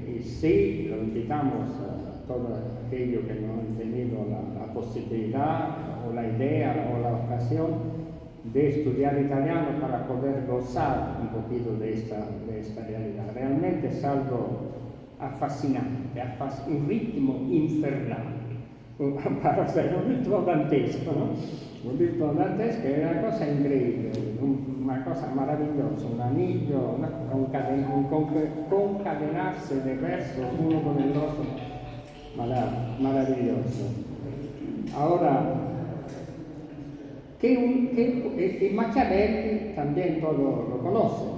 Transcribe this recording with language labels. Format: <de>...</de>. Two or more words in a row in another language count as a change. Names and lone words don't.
<es>Y sí, lo invitamos a todos aquellos que no han tenido la posibilidad o la idea o la ocasión de estudiar italiano para poder gozar un poquito de esta realidad. Realmente es algo fascinante, un ritmo infernale, para hacer un ritmo dantesco, ¿no?</es> <it>Un ritmo dantesco è una cosa incredibile,</it> <es>una cosa maravillosa, un anillo, un concadenarse de versos uno con el otro, maravilloso. Ahora, que Machiavelli también todos lo conocen.</es>